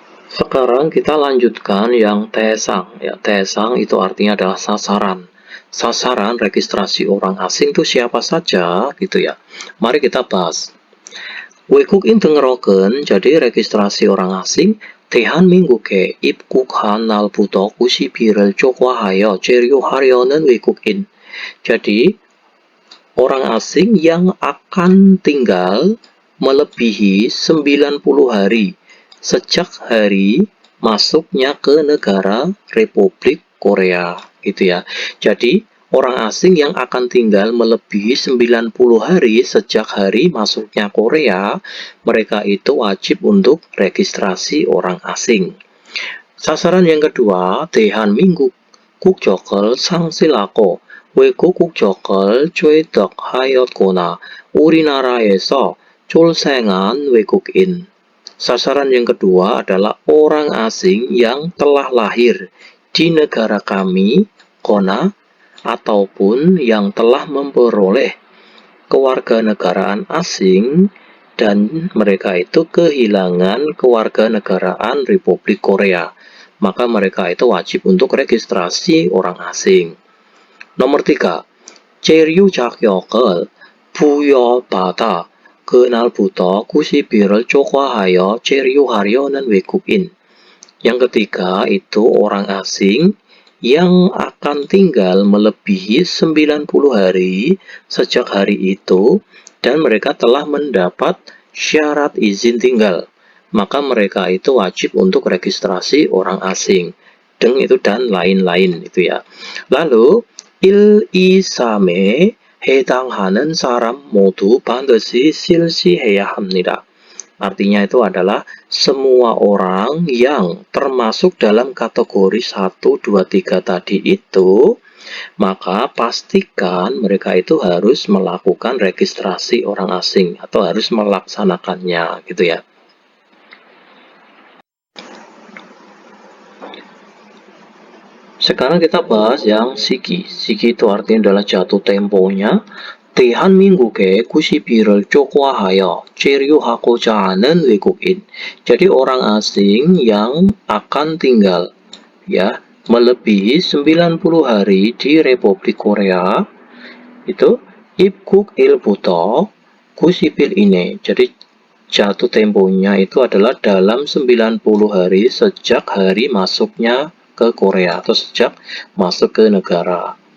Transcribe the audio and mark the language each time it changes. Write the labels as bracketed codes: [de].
[id] Sekarang kita lanjutkan yang 대상. Ya, 대상 itu artinya adalah sasaran. Sasaran registrasi orang asing itu siapa saja gitu ya. Mari kita bahas. [ko] 외국인 등록은, [id] jadi registrasi orang asing, [ko] 대한민국에 입국한 날부터 90일을 초과하여 체류하려는 외국인. [id] Jadi orang asing yang akan tinggal melebihi 90 hari sejak hari masuknya ke negara Republik Korea gitu ya. Jadi orang asing yang akan tinggal melebihi 90 hari sejak hari masuknya Korea, mereka itu wajib untuk registrasi orang asing. [ko] 사사란 연결두와 대한 민국 국적을 상실하고 외국 국적을 취득하였거나 우리나라에서 출생한 외국인. [id] Sasaran yang kedua adalah orang asing yang telah lahir di negara kami, kona, ataupun yang telah memperoleh kewarganegaraan asing dan mereka itu kehilangan kewarganegaraan Republik Korea. Maka mereka itu wajib untuk registrasi orang asing. Nomor 3. [ko] 체류 자격을 부여받아 그날부터 90일을 초과하여 체류하려는 외국인. [id] Yang ketiga itu orang asing yang akan tinggal melebihi 90 hari sejak hari itu dan mereka telah mendapat syarat izin tinggal. Maka mereka itu wajib untuk registrasi orang asing. Dan lain-lain itu ya. [ko] Lalu 1, 2, 3에 해당하는 사람 모두 반드시 실시해야 합니다. [id] Artinya itu adalah semua orang yang termasuk dalam kategori 1, 2, 3 tadi itu, maka pastikan mereka itu harus melakukan registrasi orang asing atau harus melaksanakannya gitu ya. Sekarang kita bahas yang 시기. 시기 itu artinya adalah jatuh temponya. [ko] 대한민국에 90일을 초과하여 체류하고자 하는 외국인. [id] Jadi orang asing yang akan tinggal ya melebihi 90 hari di Republik Korea itu [ko] 입국일부터 90일 이내. [id] Jadi jatuh temponya itu adalah dalam 90 hari sejak hari masuknya ke Korea atau sejak masuk ke negara.